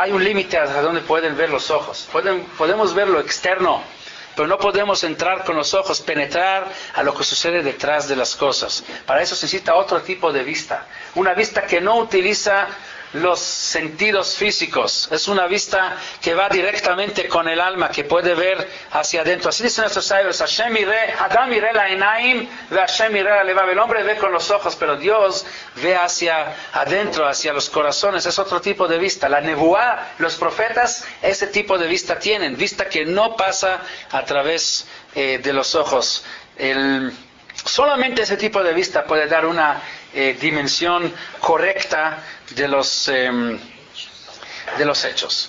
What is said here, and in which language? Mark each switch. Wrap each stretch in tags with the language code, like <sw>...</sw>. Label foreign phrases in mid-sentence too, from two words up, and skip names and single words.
<es>Hay un límite hasta donde pueden ver los ojos. Podemos ver lo externo, pero no podemos entrar con los ojos, penetrar a lo que sucede detrás de las cosas. Para eso se necesita otro tipo de vista. Una vista que no utiliza los sentidos físicos, es una vista que va directamente con el alma, que puede ver hacia adentro. Así dicen nuestros sabios,</es> <he>ה' יראה, אדם יראה לעיניים, וה' יראה ללבב.</he> <es>El hombre ve con los ojos, pero Dios ve hacia adentro, hacia los corazones. Es otro tipo de vista. La nebuá, los profetas, ese tipo de vista tienen, vista que no pasa a través de los ojos. Solamente ese tipo de vista puede dar una dimensión correcta de los hechos.</es>